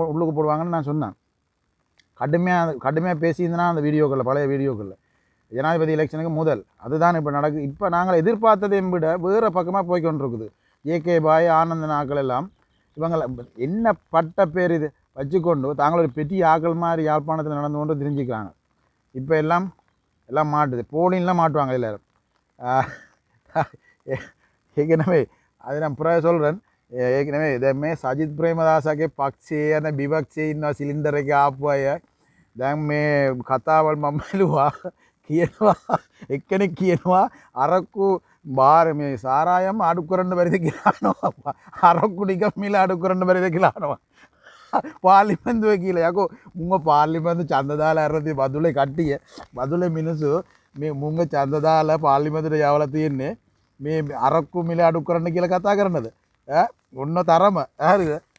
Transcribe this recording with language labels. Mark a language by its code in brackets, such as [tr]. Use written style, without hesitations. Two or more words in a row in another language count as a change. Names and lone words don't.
[ta] உள்ளுக்கு போடுவாங்கன்னு நான் சொன்னேன் கடுமையாக பேசியிருந்தேன்னா அந்த வீடியோக்களில் பழைய வீடியோக்களில் ஜனாதிபதி எலெக்ஷனுக்கு முதல் அதுதான் இப்போ நடக்குது இப்போ நாங்கள் எதிர்பார்த்ததையும் விட வேறு பக்கமாக போய் கொண்டிருக்குது ஜே.கே பாய் ஆனந்த நாட்கள் எல்லாம் இவங்களை என்ன பட்ட பேர் இது வச்சுக்கொண்டு தாங்கள் ஒரு பெரிய ஆக்கள் மாதிரி யாழ்ப்பாணத்தில் நடந்து கொண்டு தெரிஞ்சுக்கிறாங்க இப்போ எல்லாம் மாட்டுது போலின்லாம் மாட்டுவாங்க எல்லோரும் ஏற்கனவே அது நான் பிறகு சொல்கிறேன் [si] ඒකනේ දැන් මේ සජිත් ප්‍රේමදාසගේ පක්ෂයේ යන විපක්ෂයේ ඉන්න සිලින්ඩර් එක ආපු අය දැන් මේ කතාවල් මම බැලුවා කියනවා එක්කෙනෙක් කියනවා අරක්කු බාර මේ සාරායම අඩු කරන්න බැරිද කියලා අහනවා අරක්කු ටික මිල අඩු කරන්න බැරිද කියලා අහනවා පාර්ලිමේන්තුවේ කියලා යකෝ මුංග පාර්ලිමේන්තු ඡන්ද දාලා අරදී බදුලේ කට්ටිය බදුලේ මිනිස්සු මේ මුංග ඡන්ද දාලා පාර්ලිමේන්තුවට යවලා තියෙන්නේ මේ අරක්කු මිල අඩු කරන්න කියලා කතා කරනද ඔන්න තරම හරිද